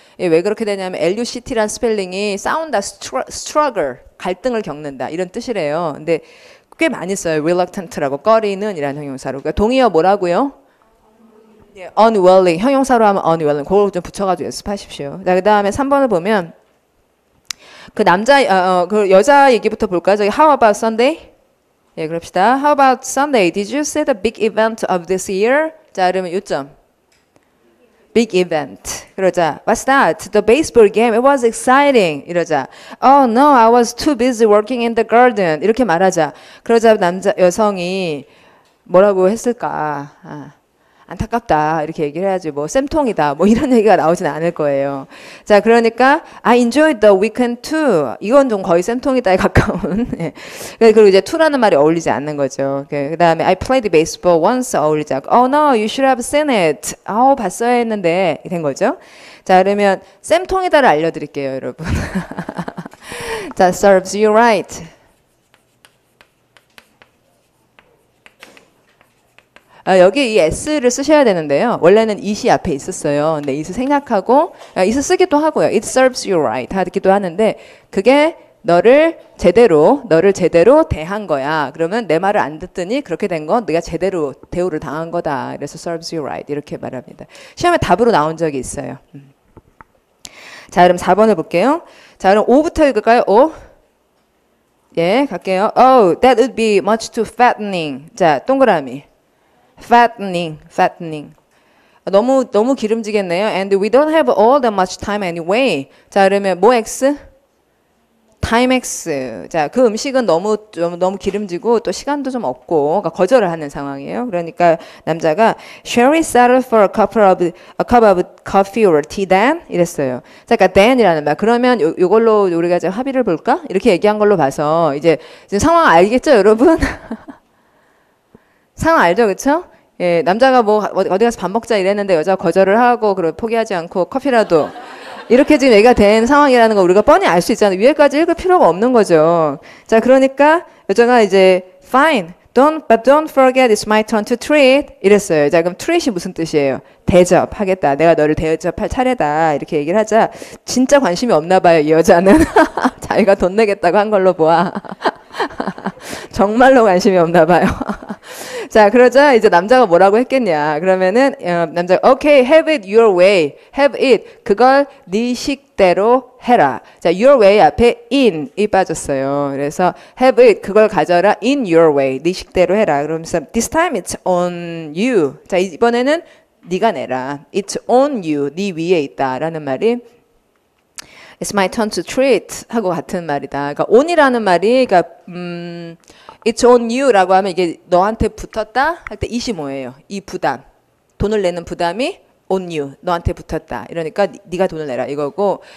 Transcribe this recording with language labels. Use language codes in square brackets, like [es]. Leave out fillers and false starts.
[ko] 왜 그렇게 되냐면 LUCT란 스펠링이 싸운다, struggle, 갈등을 겪는다 이런 뜻이래요. 근데 꽤 많이 써요. reluctant라고 꺼리는 이라는 형용사로. 그러니까 동의어 뭐라고요? 예, unwilling. 형용사로 하면 unwilling. 그걸 좀 붙여가지고 연습하십시오. 자, 그 다음에 3번을 보면 그 남자, 그 여자 얘기부터 볼까요? [en] 저기 How about Sunday? [ko] 예, 그럽시다. [en] How about Sunday? Did you see the big event of this year? [ko] 자, 그러면 요점. [en] Big event. [ko] 그러자. [en] What's that? The baseball game. It was exciting. [ko] 이러자. [en] Oh no, I was too busy working in the garden. [ko] 이렇게 말하자. 그러자 여성이 뭐라고 했을까? 안타깝다 이렇게 얘기를 해야지 뭐 쌤통이다 뭐 이런 얘기가 나오진 않을 거예요. 자, 그러니까 [en] I enjoyed the weekend too. [ko] 이건 좀 거의 쌤통이다에 가까운. 예. 그리고 이제 to라는 말이 어울리지 않는 거죠. 그 다음에 [en] I played baseball once [ko] 어울리지 않고 [en] Oh no, you should have seen it. [ko] 봤어야 했는데 된 거죠. 자, 그러면 쌤통이다를 알려드릴게요, 여러분. [en] 자, serves you right. [ko] 여기 이 s를 쓰셔야 되는데요. 원래는 it이 앞에 있었어요. 근데 it을 생략하고 it을 쓰기도 하고요. [en] It serves you right [ko] 하기도 하는데 그게 너를 제대로 대한 거야. 그러면 내 말을 안 듣더니 그렇게 된 건 네가 제대로 대우를 당한 거다. 그래서 [en] serves you right [ko] 이렇게 말합니다. 시험에 답으로 나온 적이 있어요. 자, 그럼 4번을 볼게요. 자, 그럼 5부터 읽을까요? 5. 예, 갈게요. [en] Oh, that would be much too fattening. [ko] 자, 동그라미. fattening. 너무 기름지겠네요. [en] And we don't have all that much time anyway. [ko] 자, 그러면 뭐 X? time X. 자, 그 음식은 너무 기름지고 또 시간도 좀 없고 그러니까 거절을 하는 상황이에요. 그러니까 남자가 [en] Shall we settle for a cup of coffee or tea then? [ko] 이랬어요. 자, 그러니까 then이라는 말. 그러면 요걸로 우리가 이제 합의를 볼까? 이렇게 얘기한 걸로 봐서 이제 지금 상황 알겠죠, 여러분? 상황 알죠, 그쵸? 예, 남자가 뭐 어디 가서 밥 먹자 이랬는데 여자가 거절을 하고 그리고 포기하지 않고 커피라도 이렇게 지금 얘기가 된 상황이라는 거 우리가 뻔히 알 수 있잖아요. 위에까지 읽을 필요가 없는 거죠. 자, 그러니까 여자가 이제 [en] fine, but don't forget it's my turn to treat [ko] 이랬어요. 자, 그럼 treat이 무슨 뜻이에요? 대접하겠다. 내가 너를 대접할 차례다. 이렇게 얘기를 하자. 진짜 관심이 없나 봐요, 이 여자는. 자기가 돈 내겠다고 한 걸로 보아. 정말로 관심이 없나 봐요. 자, 그러자 이제 남자가 뭐라고 했겠냐. 그러면은 남자가 [en] okay, have it your way. [ko] have it. 그걸 네 식대로 해라. 자, your way 앞에 in이 빠졌어요. 그래서 [en] have it. [ko] 그걸 가져라 [en] in your way. [ko] 네 식대로 해라. 그러면서 [en] this time it's on you. [ko] 자, 이번에는 네가 내라. [en] It's on you. [ko] 네 위에 있다라는 말이 [en] It's my turn to treat [ko] 하고 같은 말이다. 그러니까 on이라는 말이 그러니까 [en] It's on you [ko] 라고 하면 이게 너한테 붙었다 할 때 it이 뭐예요? 이 부담. 돈을 내는 부담이 on you. 너한테 붙었다. 이러니까 네가 돈을 내라 이거고.